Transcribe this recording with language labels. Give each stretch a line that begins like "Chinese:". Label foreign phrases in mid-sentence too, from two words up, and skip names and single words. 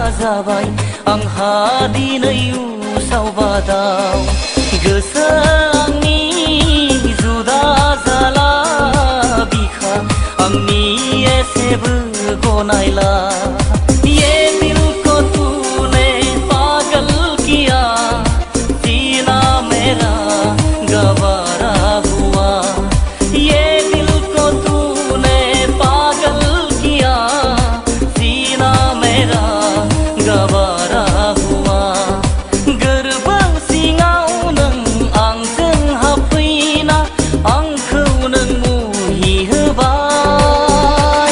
Bodo: जाबाय आंहा दिनै उसाव बादाव गोसो आंनि जुदा जाला बिखा आंनि एसेबो गनायला
Hindi: ये दिल को तूने पागल किया जीना मेरा गवारा हुआ ये दिल को तूने पागल किया जीना मेरा गवारा
Bodo: हुआ गोरबों सिङाव नों आंजों हाबफैना आंखौ नों मुहि होबाय